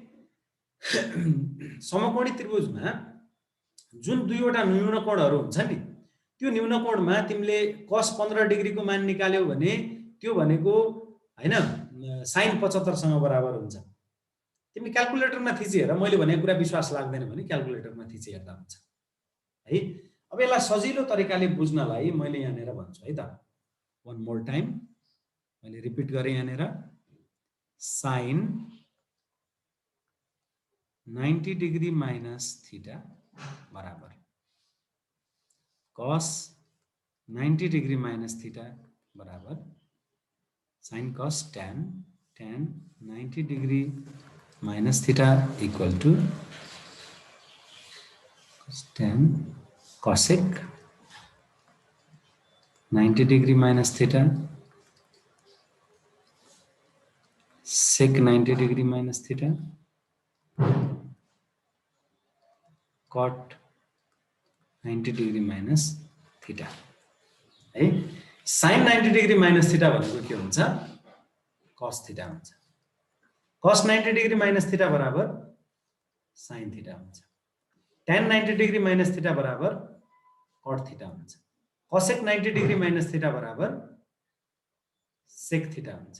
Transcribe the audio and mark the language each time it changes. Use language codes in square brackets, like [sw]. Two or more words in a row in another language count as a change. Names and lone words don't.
[ne] समकोणी त्रिभुजमा जुन दुईवटा न्यून कोणहरू हुन्छ नि त्यो न्यून कोणमा तिमीले cos 15 डिग्रीको मान निकाल्यौ भने त्यो भनेको हैन sin 75 सँग बराबर हुन्छ तिमी क्याल्कुलेटरमा थिची हेर मैले भनेको कुरा विश्वास लाग्दैन भने क्याल्कुलेटरमा थिची हेर्दा हुन्छ है अब यसलाई सजिलो तरिकाले बुझ्नलाई मैले यहाँनिर भन्छु है त [en] one more time [ne] मैले रिपिट गरेँ यहाँनिर sin [en] 90 degree minus theta बराबर cos 90 degree minus theta बराबर sin cos tan 90 डिग्री minus theta equal to tan cosec 90 degree minus theta sec 90 degree minus theta cot 90 degree minus theta है। sine 90 degree minus theta [ne] भनेको के हुन्छ? [en] cos theta हुन्छ। cos 90 degree minus theta बराबर sine theta हुन्छ। tan 90 degree minus theta बराबर cot theta हुन्छ। cosec 90 degree minus theta बराबर sec theta हुन्छ।